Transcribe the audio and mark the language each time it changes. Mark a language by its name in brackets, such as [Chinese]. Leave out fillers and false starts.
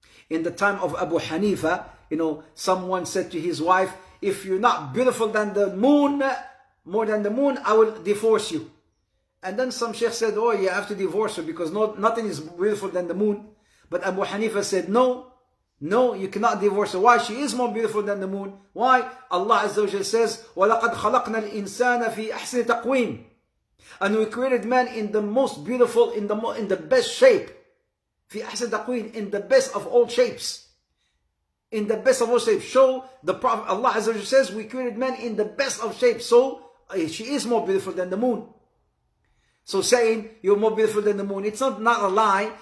[English] In the time of Abu Hanifa, someone said to his wife, if you're not beautiful than the moon, more than the moon, I will divorce you. And then some sheikh said, oh, you have to divorce her because nothing is beautiful than the moon. But Abu Hanifa said, no, you cannot divorce her. Why? She is more beautiful than the moon. Why? Allah Azza wa Jalla says, [Arabic] وَلَقَدْ خَلَقْنَا الْإِنسَانَ فِي أَحْسَنِ تَقْوِيمٍ. [English] And we created man in the most beautiful, in the best shape. [Arabic] فِي أَحْسَنِ تَقْوِيمٍ, [English] in the best of all shapes. In the best of all shapes. So the Prophet, Allah Azza wa Jalla says, we created man in the best of shapes. So she is more beautiful than the moon. So saying you're more beautiful than the moon, it's not a lie.